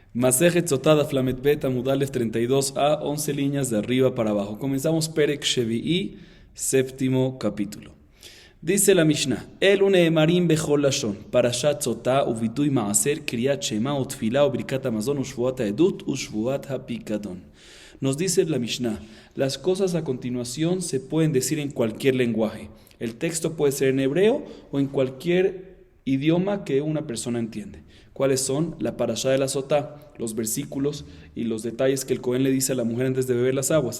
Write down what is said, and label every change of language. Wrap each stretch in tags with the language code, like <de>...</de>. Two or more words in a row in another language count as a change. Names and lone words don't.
<es>Masejet Sotá Daf Lamed Bet Amud Alef 32a, 11 líneas de arriba para abajo.</es> <he>Comenzamos פרק שביעי,</he> <es>séptimo capítulo. Dice la Mishnah:</es> <he>אלו נאמרים בכל לשון פרשת סוטה ווידוי מעשר קריאת שמע ותפלה וברכת המזון ושבועת העדות ושבועת הפקדון.</he> <es>Nos dice la Mishnah: las cosas a continuación se pueden decir en cualquier lenguaje. El texto puede ser en hebreo o en cualquier idioma que una persona entiende. ¿Cuáles son? La parashá de la Sotá, los versículos y los detalles que el Cohen le dice a la mujer antes de beber las aguas.</es>